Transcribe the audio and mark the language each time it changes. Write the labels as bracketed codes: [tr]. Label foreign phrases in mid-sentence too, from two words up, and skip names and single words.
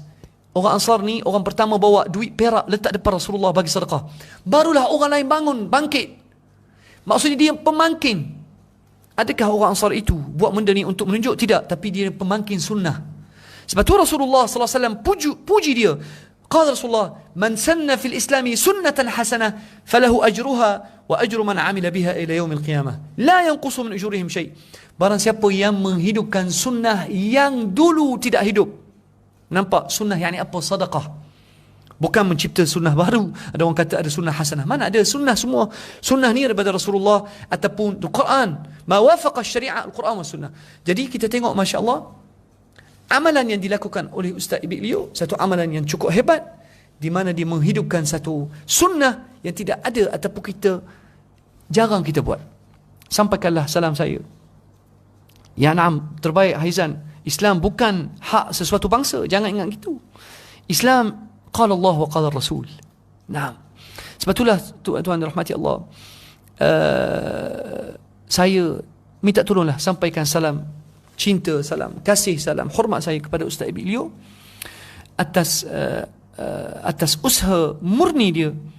[ms] Orang Ansar ni orang pertama bawa duit perak letak depan Rasulullah bagi sedekah. Barulah orang lain bangun, bangkit. Maksudnya dia pemangkin. Adakah orang Ansar itu buat benda ni untuk menunjuk? Tidak, tapi dia pemangkin sunnah. Sebab tu Rasulullah SAW puji dia. [ar] قال رسول الله من سن في الإسلام سنة حسنة فله أجرها وأجر من عمل بها إلى يوم القيامة لا ينقص من أجورهم شيء'. [ms] Barang siapa yang menghidupkan sunnah yang dulu tidak hidup. Nampak sunnah yakni apa? Sedekah. Bukan mencipta sunnah baru. Ada orang kata ada [ar] سنة حسنة. [ms] Mana ada sunnah? Semua sunnah ni daripada Rasulullah ataupun Al-Quran. [ar] ما وافق شريعة القرآن والسنة. [ms] Jadi kita tengok, [ar] ما شاء الله, [ms] amalan yang dilakukan oleh Ustaz Ibik Leo, satu amalan yang cukup hebat, di mana dia menghidupkan satu sunnah yang tidak ada ataupun kita jarang kita buat. Sampaikanlah salam saya. [ar] يا نعم, [ms] terbaik Haizan. Islam bukan hak sesuatu bangsa. Jangan ingat gitu. Islam [ar] قال الله وقال رسول. [ms] Naam. Sebab itulah tuan-tuan rahmati Allah, saya minta tolonglah sampaikan salam cinta, salam kasih, salam hormat saya kepada Ustaz Ibik Leo atas atas usaha murni dia